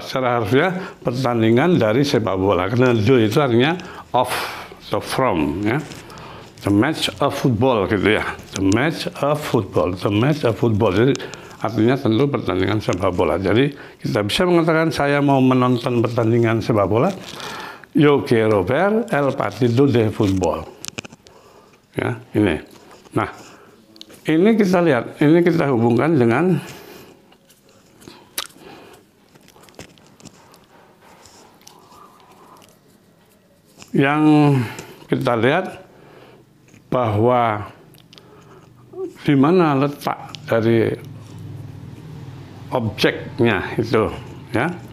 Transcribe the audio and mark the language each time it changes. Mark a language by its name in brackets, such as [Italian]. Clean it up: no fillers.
[Indonesian] Secara harfiah pertandingan dari sepak bola. Karena de itu artinya of atau from ya. [English] The match of football [Indonesian] gitu ya. [English] The match of football. The match of football. [Indonesian] Jadi artinya tentu pertandingan sepak bola. Jadi kita bisa mengatakan saya mau menonton pertandingan sepak bola. [Spanish] Yo quiero ver el partido de fútbol. [Indonesian] Ya, ini. Nah, ini kita lihat, ini kita hubungkan dengan yang kita lihat bahwa di mana letak dari objeknya itu, ya.